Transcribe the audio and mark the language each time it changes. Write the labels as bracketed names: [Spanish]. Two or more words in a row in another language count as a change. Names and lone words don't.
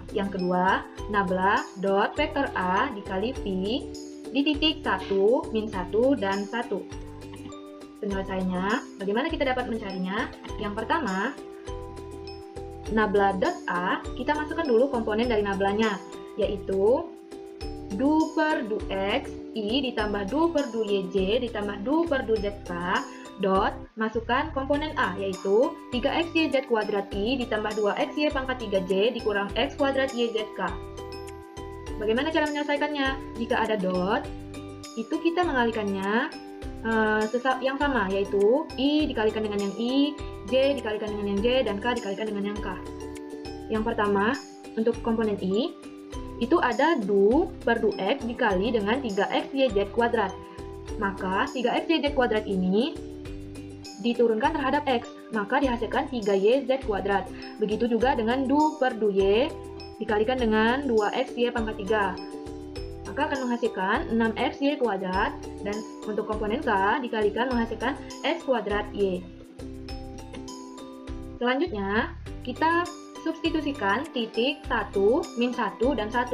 [Indonesian] Yang kedua, nabla dot vektor A dikali Pi di titik 1, min 1, dan 1. Penyelesaiannya, bagaimana kita dapat mencarinya? Yang pertama, nabla dot A, kita masukkan dulu komponen dari nablanya, yaitu du per du x, I ditambah du per du yj ditambah du per du zk, dot, masukkan komponen A, yaitu 3xyz kuadrat I ditambah 2xy pangkat 3j dikurang x kuadrat yzk. Bagaimana cara menyelesaikannya? Jika ada dot, itu kita mengalikannya yang sama, yaitu I dikalikan dengan yang I, J dikalikan dengan yang J, dan K dikalikan dengan yang K. Yang pertama, untuk komponen I, itu ada du per du X dikali dengan 3xyz kuadrat. Maka 3xyz kuadrat ini diturunkan terhadap X, maka dihasilkan 3yz kuadrat. Begitu juga dengan du per du Y dikalikan dengan 2xy pangkat 3. Maka akan menghasilkan 6xy kuadrat, dan untuk komponen K dikalikan menghasilkan x kuadrat Y. Selanjutnya, kita substitusikan titik 1, min 1, dan 1.